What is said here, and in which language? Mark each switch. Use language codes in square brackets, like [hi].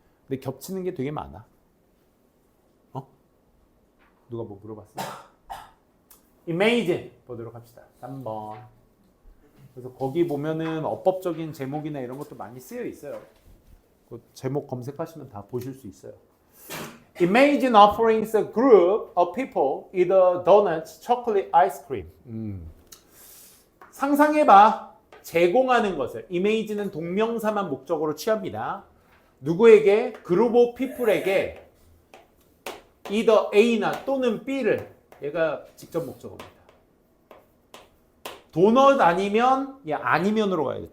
[ko] 근데 겹치는 게 되게 많아. 누가 뭐 물어봤어? Imagine 보도록 합시다. 3번. 그래서 거기 보면은 어법적인 제목이나 이런 것도 많이 쓰여 있어요. 그 제목 검색하시면 다 보실 수 있어요. [en] Imagine offering a group of people either donuts, chocolate, ice cream. [ko] 상상해봐. 제공하는 것을. Image는 동명사만 목적으로 취합니다. 누구에게? 그룹 오브 피플에게 either A나 또는 B를. 얘가 직접 목적어입니다. 도넛 아니면 아니면으로 가야 돼.